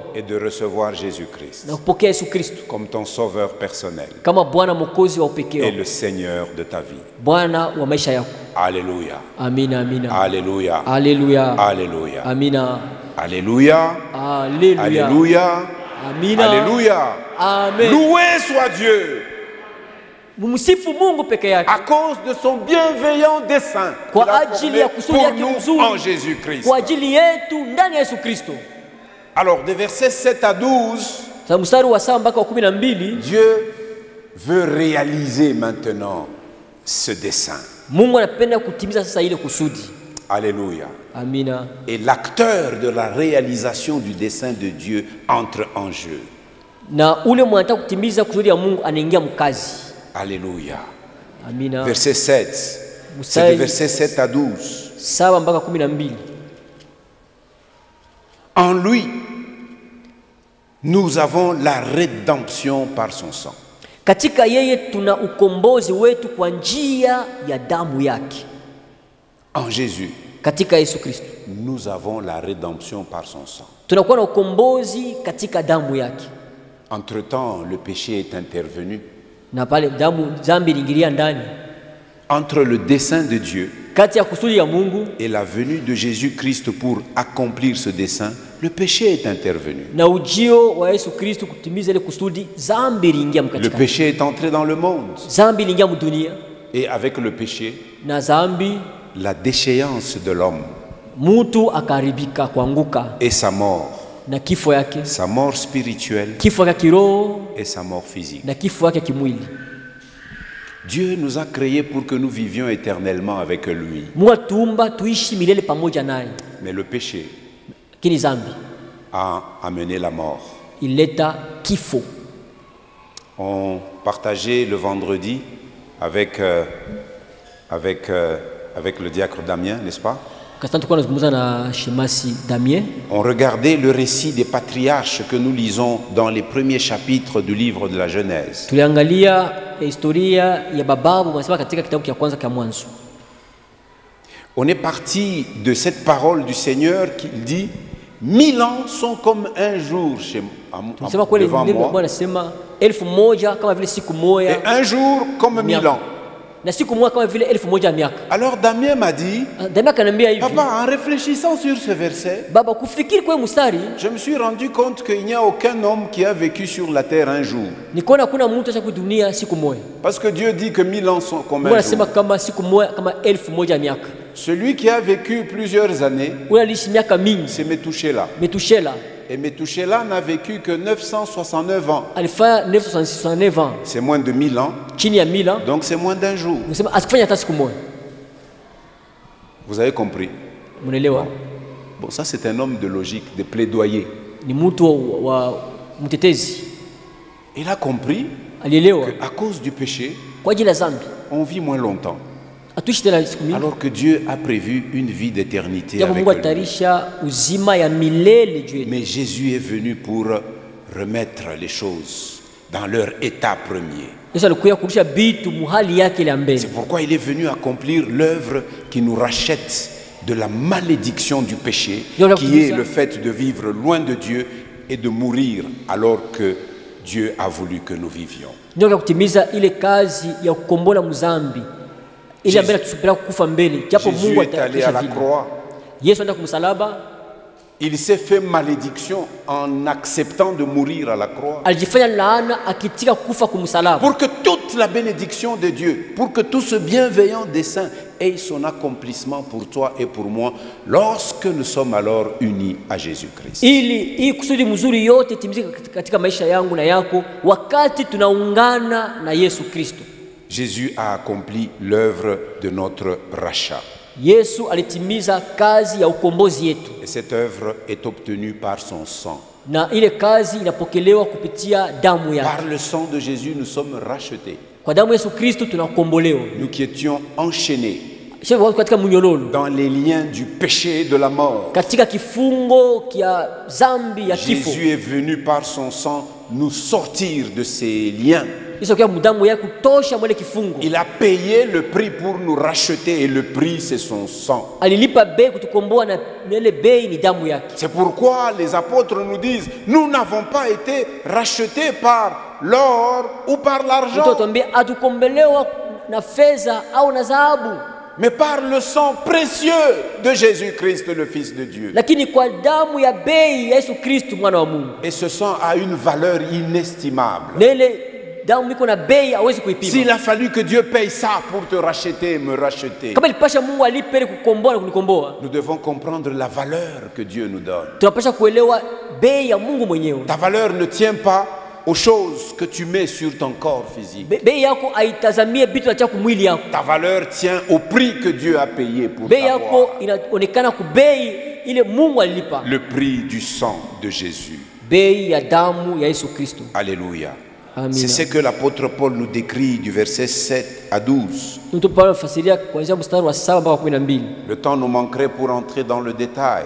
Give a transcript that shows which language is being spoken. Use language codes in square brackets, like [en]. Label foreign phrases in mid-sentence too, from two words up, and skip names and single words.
[fr] et de recevoir Jésus-Christ [sw] na kupokea Yesu Kristo [fr] comme ton sauveur personnel [sw] kama Bwana Mwokozi wa upekee [fr] et [sw] wako, [fr] le Seigneur de ta vie. [sw] Bwana wa maisha yako. [fr] Alléluia. [sw] Amina, amina. [fr] Alléluia. [sw] Haleluya. [fr] Alléluia. [sw] Amina. [fr] Alléluia. [sw] Haleluya. [fr] Alléluia. [sw] Amina. [fr] Alléluia. [sw] Amen. [fr] Loué soit Dieu [sw] Mumsifu Mungu peke yake [fr] à cause de son bienveillant dessein qu'il [sw] kwa [fr] a [sw] ajili ya [fr] formé [sw] kusudi [fr] pour [sw] yake [fr] nous en [sw] mzuri [fr] Jésus-Christ. [sw] kwa ajili yetu ndani ya Yesu Kristo. [fr] Alors, des versets 7 à 12, [sw] Sasa mstari wa 7 mpaka wa 12, [fr] Dieu veut réaliser maintenant ce dessein. [sw] Mungu anapenda kutimiza sasa ile kusudi. [fr] Alléluia. [sw] Amina. [fr] Et l'acteur de la réalisation du dessein de Dieu entre en jeu. [sw] Na ule mwanataka kutimiza kusudi ya Mungu anaingia mkazi. [fr] Alléluia. [sw] Amina. [fr] Verset 7. C'est de verset 7 à 12. [sw] 7 mpaka 12. [fr] En lui, nous avons la rédemption par son sang. [sw] Katika yeye tuna ukombozi wetu kwa njia ya damu yake. [fr] En Jésus, [sw] Katika Yesu Kristo [fr] nous avons la rédemption par son sang. [sw] tunakuwa na ukombozi katika damu yake. [fr] Entre-temps, le péché est intervenu. [sw] Na pale damu dhambi iliingilia ndani [fr] Entre le dessein de Dieu [sw] kati ya kusudi ya Mungu [fr] et la venue de Jésus-Christ pour accomplir ce dessein, le péché est intervenu. [sw] na ujio wa Yesu Kristo kutimiza ile kusudi, dhambi iliingia [fr] Le [sw] mkatika. [fr] péché est entré dans le monde. [sw] Dhambi iliingia mdunia [fr] Et avec le péché, [sw] na dhambi [fr] la déchéance de l'homme [sw] mtu akaharibika, kuanguka [fr] et sa mort. [sw] na kifo yake, [fr] Sa mort spirituelle [sw] kifo yake kiroho [fr] et sa mort physique. [sw] na kifo yake kimwili. [fr] Dieu nous a créés pour que nous vivions éternellement avec lui. [sw] Mungu atuumba tuishi milele pamoja naye, [fr] Mais le péché [sw] lakini dhambi [fr] a amené la mort. [sw] ileta kifo. [fr] On partageait le vendredi avec le diacre Damien, n'est-ce pas? [sw] Kasanta tulikuwa tunazungumza na Shemasi Damien, [fr] On regardait le récit des patriarches que nous lisons dans les premiers chapitres du livre de la Genèse. [sw] tuliangalia historia ya bababu wanasema katika kitabu cha kwanza cha Mwanzo. [fr] On est parti de cette parole du Seigneur qui dit 1000 ans sont comme un jour [sw] Tunasema kweli [fr] devant [sw] neno la [fr] moi, [sw] Bwana anasema 1000 kama vile siku [fr] et [sw] moja [fr] un jour comme 1000 ans. [sw] na siku moja kama vile 1000 ya miaka. [fr] Alors Damien m'a dit, [sw] Damien akaniambia hivi, [fr] papa, en réfléchissant sur ce verset, [sw] baba, kufikiri kwa mstari [fr] je me suis rendu compte qu'il n'y a aucun homme qui a vécu sur la terre un jour. [sw] nikaona kuna mtu acha kudunia siku moja. [fr] Parce que Dieu dit que 1000 ans sont comme [sw] Mungu [fr] un [sw] anasema [fr] jour. [sw] kama siku moja kama 1000 ya miaka. [fr] Celui qui a vécu plusieurs années, [sw] Ule aliishi miaka mingi, [fr] c'est Metouchéla. [sw] Metushela [fr] Et Metouchéla n'a vécu que 969 ans. [sw] alifanya 969 ans, [fr] C'est moins de 1000 ans, [sw] chini ya 1000 ans. [fr] donc c'est moins d'un jour. [sw] Nasema asikufanya hata siku moja. [fr] Vous avez compris? [sw] Mnaelewa? [fr] Bon, ça c'est un homme de logique, de plaidoyer. [sw] Ni mtu wa mtetezi. [fr] Il a compris [sw] Alielewa [fr] qu'à cause du péché, [sw] kwa ajili ya dhambi [fr] on vit moins longtemps. [sw] atuishi tena siku mingi, [fr] Alors que Dieu a prévu une vie d'éternité [sw] japo [fr] avec [sw] Mungu [fr] lui. [sw] atarisha uzima ya milele juu yetu. [fr] Mais Jésus est venu pour remettre les choses dans leur état premier. [sw] Yesu alikuja kurudisha vitu muhali yake ile ya mbele. [fr] C'est pourquoi il est venu accomplir l'œuvre qui nous rachète de la malédiction du péché, [sw] Ndio [fr] qui est [sw] kutimiza- [fr] le fait de vivre loin de Dieu et de mourir alors que Dieu a voulu que nous vivions. [sw] ndio vya kutimiza ile kazi ya kukombola mzambi ile ambaye tusubira kufa mbele, japo [fr] Jésus [sw] Mungu [fr] est allé à [sw] atatisha [fr] la [sw] vile. [fr] croix. [sw] Yesu anaenda kumsalaba, [fr] Il s'est fait malédiction en acceptant de mourir à la croix. [sw] alijifanya laana akitika kufa kumsalaba, [fr] Pour que toute la bénédiction de Dieu, pour que tout ce bienveillant dessein ait son accomplissement pour toi et pour moi, lorsque nous sommes alors unis à Jésus-Christ. [sw] ili hii kusudi mzuri yote itimizike katika maisha yangu na yako wakati tunaungana na Yesu Kristo. [fr] Jésus a accompli l'œuvre de notre rachat. [sw] Yesu alitimiza kazi ya ukombozi yetu, [fr] Et cette œuvre est obtenue par son sang. [sw] na ile kazi inapokelewa kupitia damu yake. [fr] Par le sang de Jésus, nous sommes rachetés. [sw] Kwa damu ya Yesu Kristo tunakombolewa. [fr] Nous qui étions enchaînés [sw] Sio watu katika mnyololo, [fr] dans les liens du péché et de la mort. [sw] katika kifungo kia zambi ya kifo. [fr] Jésus est venu par son sang nous sortir de ces liens. [sw] Yesu kwa damu yake kutosha mwele kifungo. [fr] Il a payé le prix pour nous racheter et le prix c'est son sang. [sw] Alilipa bei kutukomboa na ile bei ni damu yake. [fr] C'est pourquoi les apôtres nous disent, nous n'avons pas été rachetés par l'or ou par l'argent, [sw] Mtu atuambia atukombelewa na fedha au na dhahabu, [fr] mais par le sang précieux de Jésus-Christ, le Fils de Dieu. [sw] lakini kwa damu ya bei ya Yesu Kristo mwana wa Mungu. [fr] Et ce sang a une valeur inestimable. [sw] Na ile damu iko na bei hawezi kuipima. [fr] S'il a fallu que Dieu paye ça pour te racheter et me racheter, [sw] Kama ilipasha Mungu alipe ili kukomboa na kunikomboa, [fr] nous devons comprendre la valeur que Dieu nous donne. [sw] tunapasha kuelewa bei ya Mungu mwenyewe. [fr] Ta valeur ne tient pas aux choses que tu mets sur ton corps physique. [sw] Bei yako haitazamie vitu vya mwili yako. [fr] Ta valeur tient au prix que Dieu a payé pour [sw] Bei [fr] t'avoir. [sw] yako inaonekana ku bei ile Mungu alilipa. [fr] Le prix du sang de Jésus. [sw] Bei ya damu ya Yesu Kristo. [fr] Alléluia. [sw] Amina. [fr] C'est ce que l'apôtre Paul nous décrit du verset 7 à 12. [sw] Mtu Paulo anafasiria kuanzia mstari wa 7 mpaka 12. [fr] Le temps nous manquerait pour entrer dans le détail,